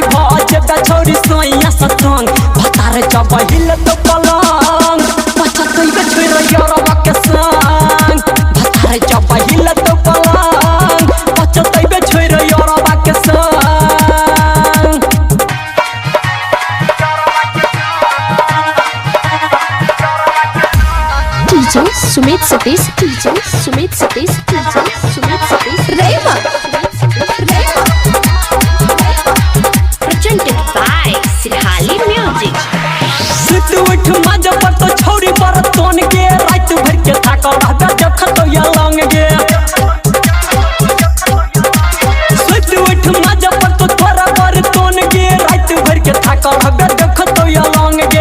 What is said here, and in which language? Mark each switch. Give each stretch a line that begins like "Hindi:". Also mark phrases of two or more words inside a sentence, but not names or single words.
Bhojpuri: भजे छोड़ी सोइया सतंग, भतार जब हिले तो पलंग पछतैबे छोड़ यारवा के संग, भतार जब हिले तो पलंग पछतैबे छोड़ यारवा के संग।
English: DJ Sumit Satish DJ, Sumit Satish DJ, Sumit Satish Raiva, Raiva. Presented by Sirhali Music.
Bhojpuri: सुत उठ मजा पर तो छोड़ी पर तोन के, रात भर के थाकल रहबे देखत या लंग गे। सुत उठ मजा पर तो थोड़ा पर तोन के, रात भर के थाकल रहबे देखत या लंग गे।